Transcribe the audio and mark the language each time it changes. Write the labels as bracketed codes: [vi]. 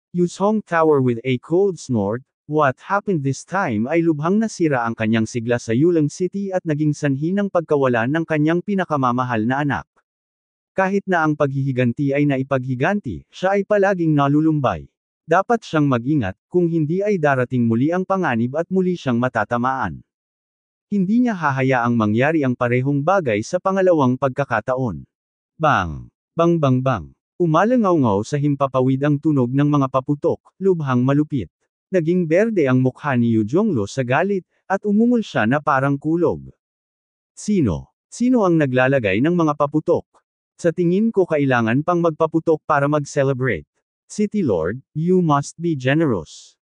[en] Yuzhong Tower with a cold snort. What happened this time [tl] ay lubhang nasira ang kanyang sigla sa Yulang City at naging sanhi ng pagkawala ng kanyang pinakamamahal na anak. Kahit na ang paghihiganti ay naipaghiganti, siya ay palaging nalulumbay. Dapat siyang mag-ingat, kung hindi ay darating muli ang panganib at muli siyang matatamaan. Hindi niya hahayaang mangyari ang parehong bagay sa pangalawang pagkakataon. Bang! Bang bang bang! Umalangaw-ngaw sa himpapawid ang tunog ng mga paputok, lubhang malupit. Naging berde ang mukha ni Yu Jonglo sa galit, at umungol siya na parang kulog. Sino? Sino ang naglalagay ng mga paputok? Sa tingin ko kailangan pang magpaputok para mag-celebrate. [en] City Lord, you must be generous.